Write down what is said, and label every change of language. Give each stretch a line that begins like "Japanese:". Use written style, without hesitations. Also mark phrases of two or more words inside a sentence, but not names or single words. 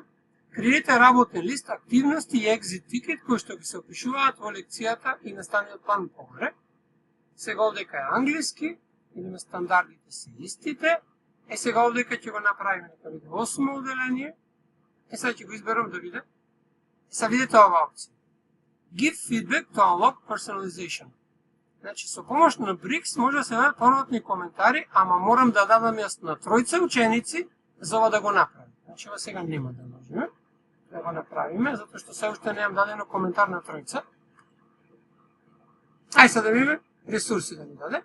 Macedonian: Креирате работен лист, активности и
English: exit ticket
Macedonian: кои што ги се опишуваат во лекцијата и наставниот план погоре. Сега овдека е англиски, идеме стандардите се истите. Сега овдека ќе го направиме нека биде 8 оделение. Сега ќе го изберам да биде. Сега видите ова опција.
English: Give feedback to unlock personalization.
Macedonian: Значи, со помош на Брикс може да се дадат повратни коментари, ама морам да дадам јас на тројца ученици за ова да го направим. Значи, ова сега нема да можеме да го направиме, затоа што се уште немам дадено коментар на тројца. Ај сега да видиме ресурси да ни даде.